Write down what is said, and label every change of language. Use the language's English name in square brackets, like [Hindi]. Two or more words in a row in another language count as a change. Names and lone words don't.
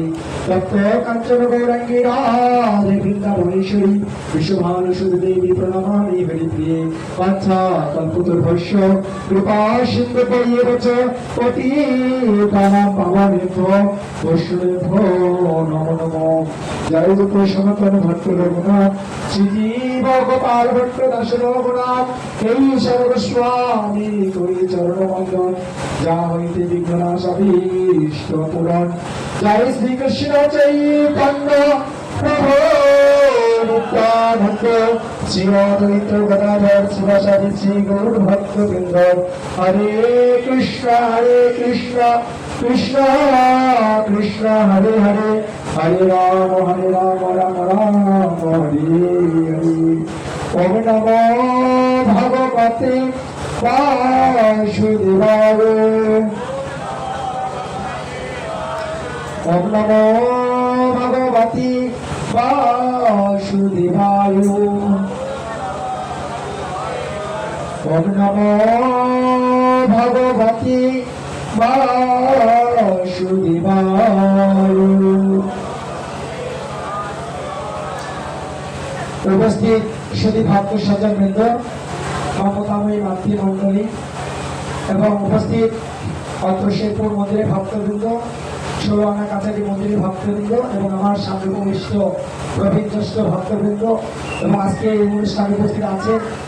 [Sanskrit] तप्त कांचन गौरांगी राधे वृंदावनेश्वरी विश्वभानुसुते देवी प्रणमामि हरिप्रिये। वाञ्छा कल्पतरुभ्यश्च कृपा सिन्धुभ्येव च पतितानां पावनेभ्यो वैष्णवेभ्यो नमो नमः। [Bangla] जय रूप सनातन भट्ट रघुनाथ श्रीजीव गोपाल भट्ट दास रघुनाथ এই সর্বস্বামী করি চরণ বন্দন যা হইতে বিঘ্নাশাভীষ্ট পুরাণ। জয় শ্রীকৃষ্ণ চৈতন্য প্রভু নিত্যানন্দ শ্রী অদ্বৈত গদাধর শিবাসাদি শ্রী গৌর ভক্তবৃন্দ। [Sanskrit] হরে কৃষ্ণ কৃষ্ণ কৃষ্ণ হরে হরে হরে রাম রাম রাম হরে হরে। ওম নমো ভগবতে বাসুদেবায়। ওম নমো ভগবতে বাসুদেবায়। ওম নমো ভগবতে বাসুদেবায়। [Bangla] উপস্থিত সুধী ভক্ত সজ্জন বৃন্দ, মমতাময়ী মাতৃমণ্ডলী এবং উপস্থিত অত্র শেরপুর মন্দিরের ভক্তবৃন্দ, ষোলোআনা কাছারি মন্দিরের ভক্তবৃন্দ এবং আমার সামনে উপবিষ্ট প্রবীণজ্যেষ্ঠ ভক্তবৃন্দ এবং আজকে এই অনুষ্ঠানে উপস্থিত আছেন